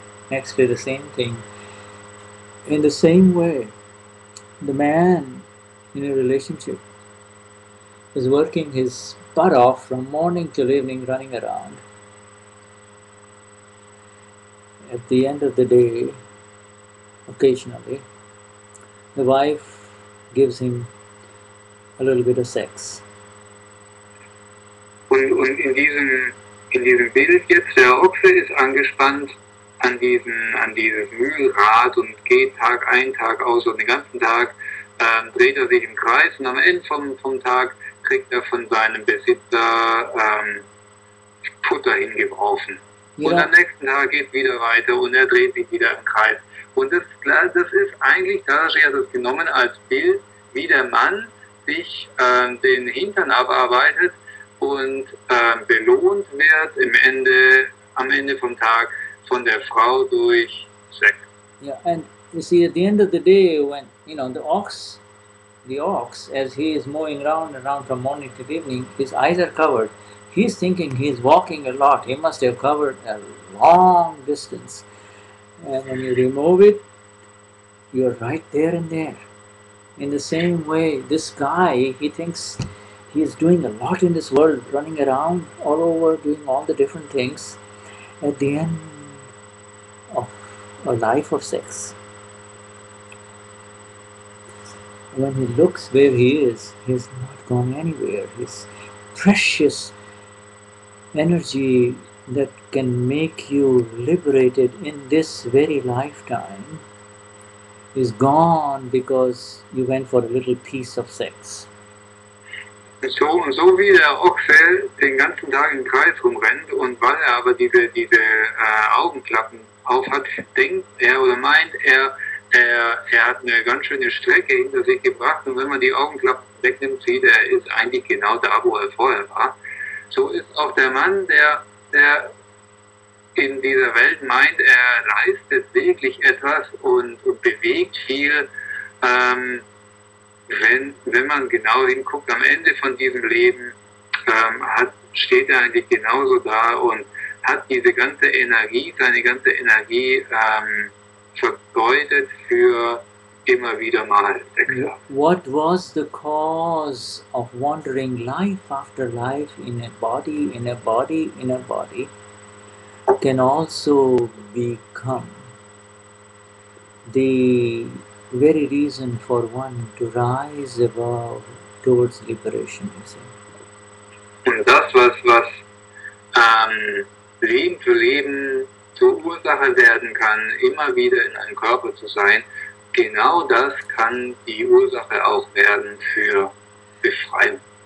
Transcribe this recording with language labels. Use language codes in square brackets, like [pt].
[en] Next day the same thing. In the same way, the man in a relationship is working his butt off from morning till evening, running around. At the end of the day, occasionally, the wife gives him a little bit of sex. [de] Und in diesem Bild jetzt, der Ochse ist angespannt an dieses Mühlrad und geht Tag ein, Tag aus, und den ganzen Tag dreht er sich im Kreis, und am Ende vom Tag kriegt er von seinem Besitzer Futter hingeworfen. Ja. Und am nächsten Tag geht es wieder weiter und er dreht sich wieder im Kreis. Und das ist eigentlich, Dadashri hat es genommen als Bild, wie der Mann sich den Hintern abarbeitet und belohnt wird am Ende vom Tag von der Frau durch Sex. [en] Yeah, and you see, at the end of the day, when the ox, as he is moving round and round from morning to evening, his eyes are covered. He's thinking he's walking a lot. He must have covered a long distance. And when you remove it, you're right there and there. In the same way, this guy, he thinks he's doing a lot in this world, running around all over, doing all the different things. At the end of a life of sex, when he looks where he is, he's not gone anywhere. His precious energy that can make you liberated in this very lifetime is gone because you went for a little piece of sex. [de] So wie der Ochse den ganzen Tag im Kreis rumrennt, und weil er aber diese Augenklappen auf hat, denkt er oder meint er hat eine ganz schöne Strecke hinter sich gebracht, und wenn man die Augenklappen wegnimmt, sieht er, ist eigentlich genau da, wo er vorher war. So ist auch der Mann, der in dieser Welt meint, er leistet wirklich etwas und bewegt viel, wenn man genau hinguckt, am Ende von diesem Leben steht er eigentlich genauso da und hat diese ganze Energie, seine ganze Energie vergeudet für immer wieder mal Sex. [en] What was the cause of wandering life after life in a body, in a body, in a body, can also become the very reason for one to rise above towards liberation, you see. [de] Und das, was Leben für Leben zur Ursache werden kann, immer wieder in einem Körper zu sein, genau das kann die Ursache auch werden für Befreiung.